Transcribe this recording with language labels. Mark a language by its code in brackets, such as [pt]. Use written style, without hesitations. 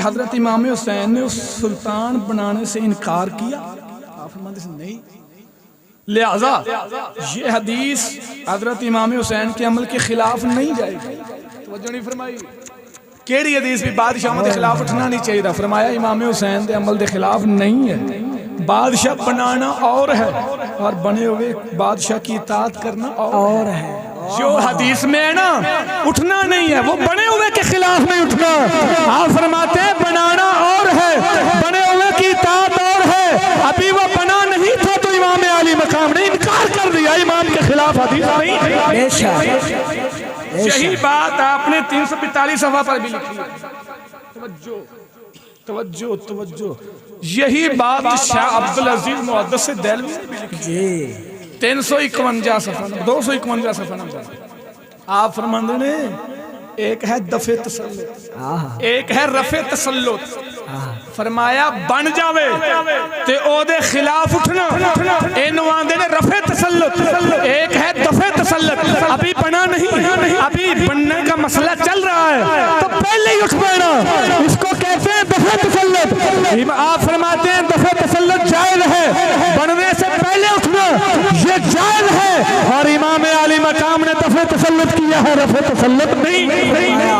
[ur] حضرت امام حسین نے اس سلطان بنانے سے انکار کیا, آپ فرماتے ہیں نہیں. لہذا یہ حدیث حضرت امام حسین کے عمل کے خلاف نہیں جائے گی. توجہ نہیں فرمائی. کیڑی حدیث بھی بادشاہوں کے خلاف اٹھنا نہیں چاہیے. [pa] فرمایا امام حسین دے عمل دے خلاف نہیں ہے. [ur] بادشاہ بنانا اور ہے اور بنے ہوئے بادشاہ کی اطاعت کرنا اور ہے. جو حدیث میں ہے نا اٹھنا نہیں ہے, وہ بنے ہوئے کے خلاف نہیں اٹھنا. آپ فرماتے ہیں بنانا اور ہے, بنے ہوئے کی اطاعت اور ہے. ابھی وہ بنا نہیں تھا تو امام عالی مقام نے انکار کر دیا, امام کے خلاف حدیث نہیں. یہی بات آپ نے 342 صفحہ پر بھی لکھی ہے. توجہ. یہی بات شاہ عبدالعزیز محدث دہلوی نے بھی لکھی ہے 351 صفحہ 251 صفحہ نمبر. [pa] آپ فرماندے نے ایک ہے دفع تسلط, ایک ہے رفع تسلط. فرمایا بن جاوے تے او دے خلاف اٹھنا, اینو آندے نے رفع تسلط. [ur] ایک ہے دفع تسلط, ابھی بنا نہیں, ابھی بننے کا مسئلہ چل رہا ہے تو پہلے ہی اٹھ بینا, اس کو کہتے ہیں دفع تسلط. آپ فرماتے ہیں دفع تسلط جائز ہے, بننے سے پہلے اٹھنا یہ جائز ہے, اور امام عالی مقام نے دفع تسلط کیا ہے, رفع تسلط نہیں.